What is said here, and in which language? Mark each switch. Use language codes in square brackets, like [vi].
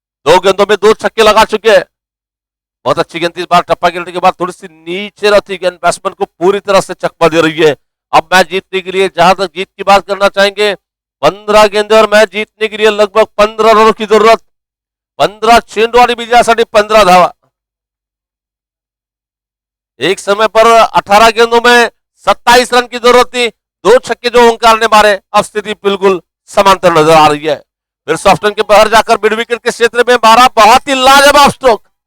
[hi] 2 गेंदों में 2 छक्के लगा चुके हैं. बहुत अच्छी गेंद थी इस बार, टप्पा गिरने के बाद थोड़ी सी नीचे रहती गेंद बैट्समैन को पूरी तरह से चकमा दे रही है. अब मैच जीतने के लिए, जहां तक जीत की बात करना चाहेंगे, 15 गेंदे और मैच जीतने के लिए लगभग 15 रनों की जरूरत. [mr] 15 चेंडू आणि विजयासाठी 15 धावा. [hi] एक समय पर 18 गेंदों में 27 रन की जरूरत थी. 2 छक्के जो ओंकार ने मारे, अब स्थिति बिल्कुल समांतर नजर आ रही है. फिर सॉफ्टन के बाहर जाकर मिड विकेट के क्षेत्र में मारा, बहुत ही लाजवाब स्ट्रोक.